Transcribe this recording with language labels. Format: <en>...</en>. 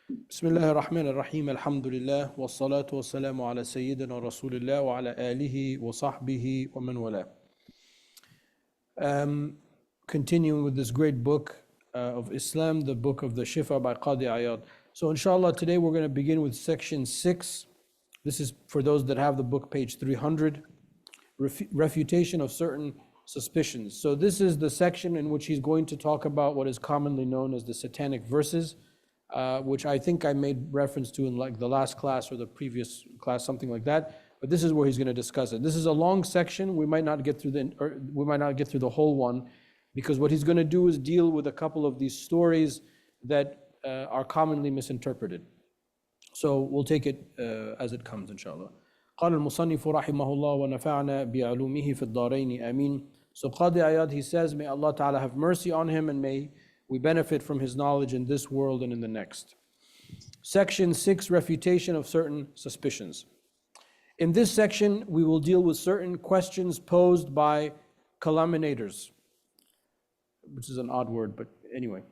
<ar>بسم الله الرحمن الرحيم الحمد لله والصلاة والسلام على سيدنا رسول الله وعلى آله وصحبه ومن والاه.</ar> <en>Continuing with this great book of Islam, the book of the Shifa by Qadi Iyad. So inshallah today we're going to begin with section 6. This is for those that have the book, page 300. Refutation of certain suspicions. So this is the section in which he's going to talk about what is commonly known as the satanic verses, which I think I made reference to in like the last class or the previous class, something like that. But this is where he's going to discuss it. This is a long section. We might not get through the whole one, because what he's going to do is deal with a couple of these stories that are commonly misinterpreted. So we'll take it as it comes, inshallah.</en> <ar>قال المصنف رحمه الله ونفعنا بعلومه في الدارين آمين.</ar> <en>So Qadi Iyad, he says, may Allah Ta'ala have mercy on him and may we benefit from his knowledge in this world and in the next. Section 6, refutation of certain suspicions. In this section, we will deal with certain questions posed by calumniators, which is an odd word, but anyway.</en>